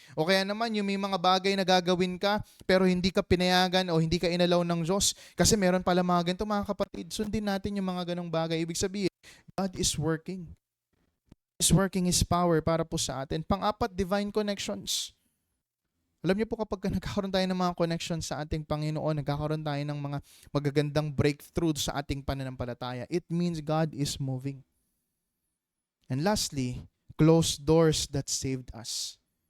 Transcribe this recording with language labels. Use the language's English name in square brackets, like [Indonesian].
[Filipino] O kaya naman yung may mga bagay na gagawin ka, pero hindi ka pinayagan o hindi ka inalaw ng Diyos. Kasi meron pala mga ganito, mga kapatid. Sundin natin yung mga ganong bagay. Ibig sabihin, [English] God is working. He is working His power [Filipino] para po sa atin. Pang-apat, [English] divine connections. [Filipino] Alam niyo po kapag nagkakaroon tayo ng mga connections sa ating Panginoon, nagkakaroon tayo ng mga magagandang breakthrough sa ating pananampalataya, [English] it means God is moving. And lastly, closed doors that saved us.